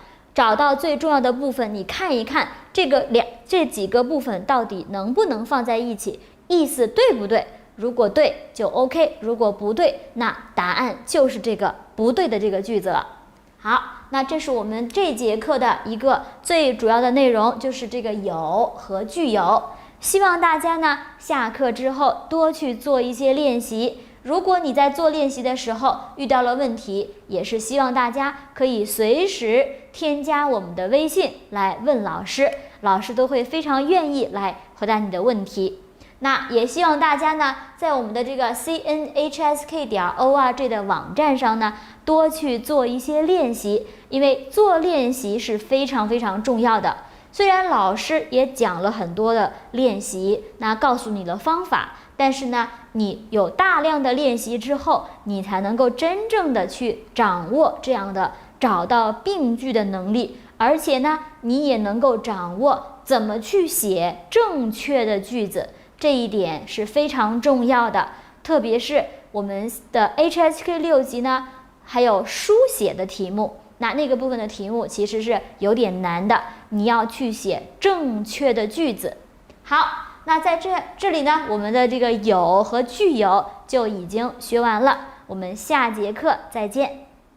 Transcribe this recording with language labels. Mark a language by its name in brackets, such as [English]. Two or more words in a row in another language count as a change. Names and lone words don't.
[Chinese] 找到最重要的部分，你看一看这幾個部分到底能不能放在一起，意思對不對？如果對就 OK， 如果不對，那答案就是這個不對的這個句子了。好，那這是我們這節課的一個最主要的內容，就是這個有和句有。希望大家呢下課之後多去做一些練習。如果你在做練習的時候遇到了問題，也是希望大家可以隨時添加我們的微信來問老師，老師都会非常愿意来回答你的問題。那也希望大家呢在我們的這個 cnhsk.org 的網站上呢多去做一些練習，因為做練習是非常非常重要的。雖然老師也講了很多的練習，那告訴你的方法，但是呢，你有大量的練習之後，你才能夠真正的去掌握這樣的找到病句的能力，而且呢，你也能夠掌握怎麼去寫正確的句子，這一點是非常重要的。特別是我們的 HSK 6 級呢，還有書寫的題目。那個部分的題目其實是有點難的，你要去寫正確的句子。好，那在這裡呢，我們的這個有和句有就已經學完了，我們下節課再見。